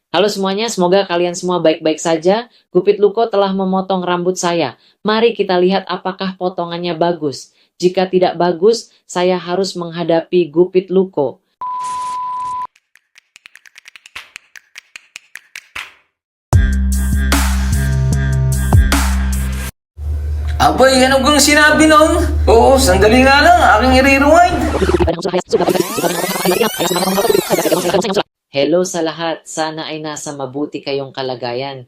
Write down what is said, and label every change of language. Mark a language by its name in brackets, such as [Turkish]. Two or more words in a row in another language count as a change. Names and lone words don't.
[Indonesian] Halo semuanya, semoga kalian semua baik-baik saja. Gupit Luko telah memotong rambut saya. Mari kita lihat apakah potongannya bagus. Jika tidak bagus, saya harus menghadapi Gupit Luko. [Filipino] Abay, ano kang sinabi noon? Oo, sandali nga lang, aking i-rewind. Hello sa lahat, sana ay nasa mabuti kayong kalagayan.